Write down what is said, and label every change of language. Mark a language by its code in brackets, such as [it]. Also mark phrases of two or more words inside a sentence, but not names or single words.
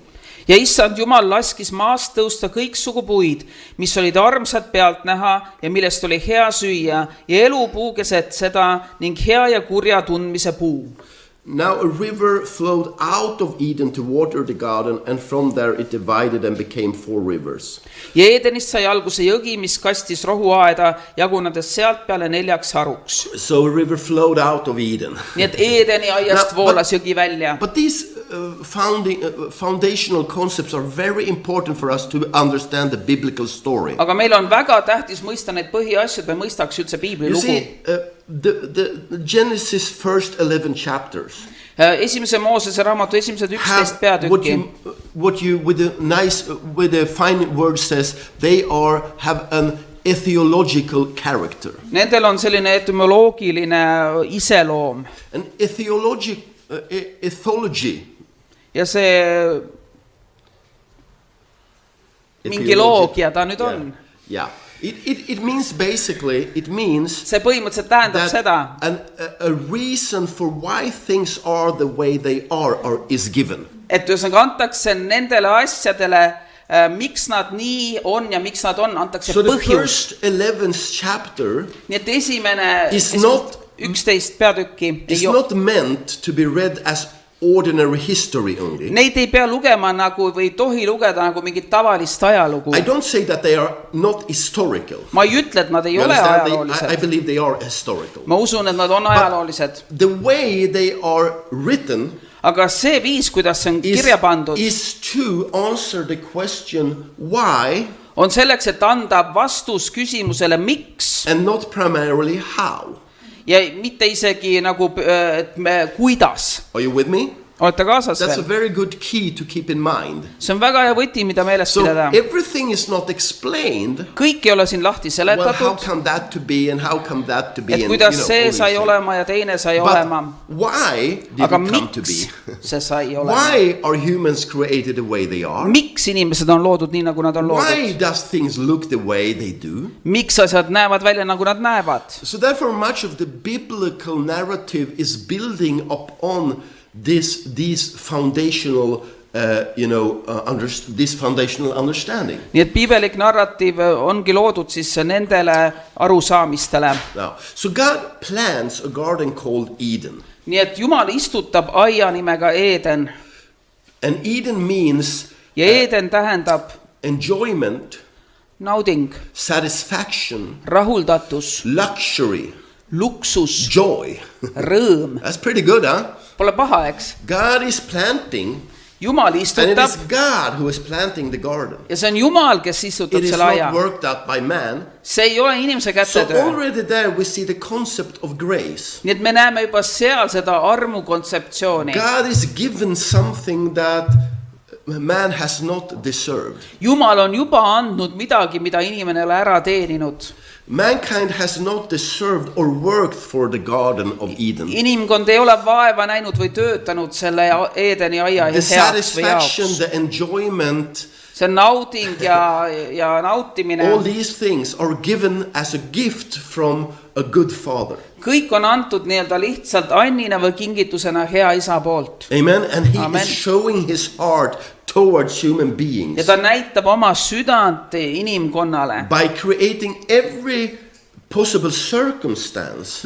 [et] Ja issand Jumal laskis maast tõusta kõiksugu puid, mis olid armsad pealt näha ja millest oli hea süüa, ja elupuu keset seda ning hea ja kurja tundmise puu. [en] Now a river flowed out of Eden to water the garden, and from there it divided and became 4 rivers. [et] Ja Eedenist sai alguse jõgi, mis kastis rohuaeda, jagunedes sealt peale 4 haruks. [en] So a river flowed out of Eden. [et] Nii et Eedeni aiast [en] No, [et] voolas jõgi välja. [en] But these foundational concepts are very important for us to understand the biblical story. [et] Aga meil on väga tähtis mõista neid põhiasju, et me mõistaks üldse Piibli [en] You [et] lugu. [en] see, the Genesis first 11 chapters [et] Esimese Moosese raamatu esimesed 11 [en] have [et] peatükki. [en] what you with a fine word says they have an ethological character. [et] Nendel on selline etümoloogiline iseloom. [en] An ethology [et] Ja see mingi loogia ta nüüd on. [en] Yeah. It means basically, it means [et] See põhimõtteliselt tähendab seda, [en] a reason for why things are the way they is given. [et] et ühesõnaga antakse nendele asjadele, miks nad nii on ja miks nad on, antakse [en] So the [et] põhjus. [en] first 11th chapter [et] Nii et esimene [en] is not [et] 11 peatükki [en] is not meant to be read as ordinary history only. [et] Neid ei pea lugema nagu või ei tohi lugeda nagu mingit tavalist ajalugu. [en] I don't say that they are not historical. [et] Ma ei ütle, et nad ei [en] You [et] ole [en] understand? I [et] ajaloolised. [en] believe they are historical. [et] Ma usun, et nad on ajaloolised. [en] The way they are written [et] Aga see viis, kuidas see on kirja pandud, [en] is to answer the question why [et] on selleks, et anda vastus küsimusele miks [en] and not primarily how. [et] ja mitte isegi nagu, et kuidas. [en] Are you with me? [et] Olete kaasas [en] That's a [et] veel? [en] very good key to keep in mind. [et] See on väga hea võti, mida meeles [en] So [et] pidada. [en] everything is not explained. [et] Kõik ei ole siin lahti [en] Well, how [et] seletatud, [en] come that to be and how come that to be? [et] et [en] and, [et] kuidas [en] all [et] see [en] these [et] sai [en] things. [et] olema ja teine sai [en] But [et] olema. [en] why did [et] Aga [en] it come to [et] miks [en] be? [et] see sai olema? [en] Why are humans created the way they are? [et] Miks inimesed on loodud nii, nagu nad on [en] Why [et] loodud? [en] does things look the way they do? [et] Miks asjad näevad välja, nagu nad näevad? [en] So therefore much of the biblical narrative is building upon these foundational this foundational understanding. [et] Nii et piibelik narratiiv ongi loodud siis nendele arusaamistele. [en] Now, so God plants a garden called Eden. [et] Nii et Jumal istutab aia nimega Eeden. [en] And Eden means [et] Ja Eeden tähendab [en] enjoyment, [et] nauding, [en] satisfaction, [et] rahuldatus, [en] luxury, [et] luksus, [en] joy. [et] rõõm. [en] That's pretty good, huh? [et] Pole paha, eks? [en] God is planting, [et] Jumal [en] and it [et] istutab [en] is God who is planting the garden. [et] ja see on Jumal, kes istutab [en] It is [et] selle aia. [en] not worked out by man. [et] See ei ole inimese [en] So [et] kätetöö. [en] already there we see the concept of grace. [et] Nii et me näeme juba seal seda armu kontseptsiooni. [en] God is given something that man has not deserved. [et] Jumal on juba andnud midagi, mida inimene ei ole ära teeninud. [en] Mankind has not deserved or worked for the Garden of Eden. [et] Inimkond ei ole vaeva näinud või töötanud selle Eedeni aia [en] The [et] heaks või [en] satisfaction, [et] jaoks. [en] the enjoyment, [et] See on nauding ja nautimine. [en] all these things are given as a gift from a good father. [et] Kõik on antud nii-öelda lihtsalt annina või kingitusena hea isa poolt. [en] Amen. And he [et] Amen. [en] is showing his heart towards human [et] Ja [en] beings [et] ta näitab oma südant inimkonnale, [en] by creating every possible circumstance